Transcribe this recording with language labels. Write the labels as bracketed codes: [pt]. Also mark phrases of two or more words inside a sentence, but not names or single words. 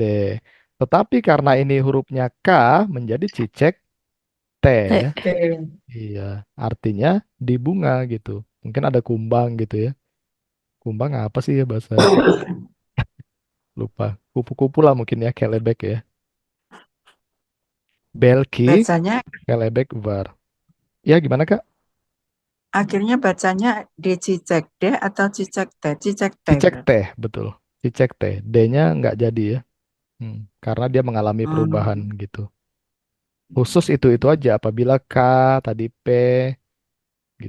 [id] Tetapi karena ini hurufnya K menjadi cicek T ya. Oke. Iya, artinya di bunga gitu. Mungkin ada kumbang gitu ya. Kumbang apa sih ya bahasa? Lupa. Kupu-kupu lah mungkin ya, kelebek ya. Belki, Bacanya, [tr] kelebek var. [id] Ya gimana Kak? akhirnya bacanya dicicek D atau cicek T? Cicek T Cicek berarti. teh, betul. Cicek teh. D-nya nggak jadi ya. Karena dia mengalami perubahan Hmm. gitu. Khusus itu aja. Apabila K, tadi P, gitu.